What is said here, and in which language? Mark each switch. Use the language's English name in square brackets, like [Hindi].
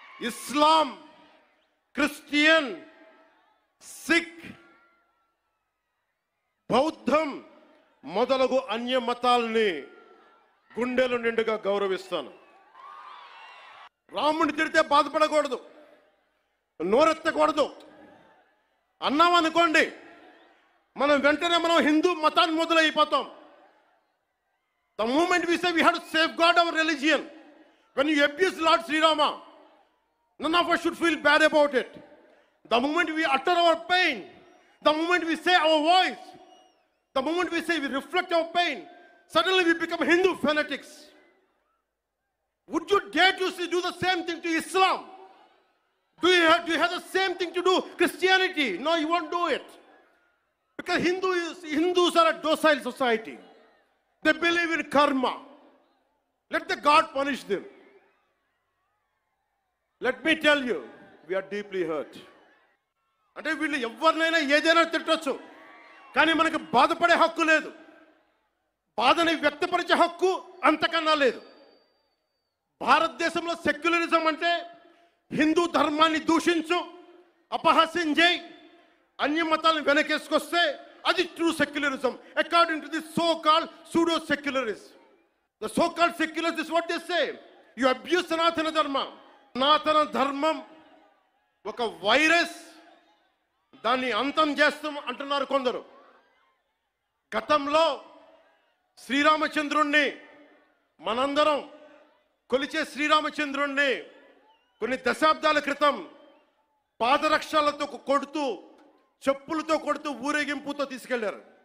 [Telugu] ఇస్లాం, Christian, sick, బౌద్ధం మొదలగు అన్య మతాల్ని గుండెలు నిండుగా గౌరవిస్తాను. రాముడిని తిడితే బాధపడకూడదు, నోరెత్తకూడదు. అన్నామనుకోండి మనం వెంటనే హిందూ మతాన్ని మొదలైపోతాం. [English] The moment we say we have to safeguard our religion, when you abuse Lord Sri Rama, none of us should feel bad about it. The moment we utter our pain, the moment we say our voice, the moment we say we reflect our pain, suddenly we become Hindu fanatics. Would you dare to do the same thing to Islam? Do you have the same thing to do Christianity? No, you won't do it. Because Hindus are a docile society. They believe in karma. Let the God punish them. Let me tell you, we are deeply hurt. [Telugu] అంటే వీళ్ళు ఎవరినైనా ఏదైనా తిట్టొచ్చు, కానీ మనకు బాధపడే హక్కు లేదు. బాధని వ్యక్తపరిచే హక్కు అంతకన్నా లేదు. భారతదేశంలో సెక్యులరిజం అంటే హిందూ ధర్మాన్ని దూషించు, అపహాస్యం చేయి, అన్య మతాలను వెనకేసుకొస్తే అది true secularism. [English] According to the so called pseudo secularist. The so-called secularists is what they say. You abuse Sanatana Dharma. [Telugu] Sanatana ధర్మం ఒక వైరస్, దాన్ని అంతం చేస్తాం అంటున్నారు కొందరు. గతంలో శ్రీరామచంద్రుణ్ణి, మనందరం కొలిచే శ్రీరామచంద్రుణ్ణి కొన్ని దశాబ్దాల క్రితం పాదరక్షలతో కొడుతూ, చెప్పులతో కొడుతూ, ఊరేగింపుతో తీసుకెళ్లారు.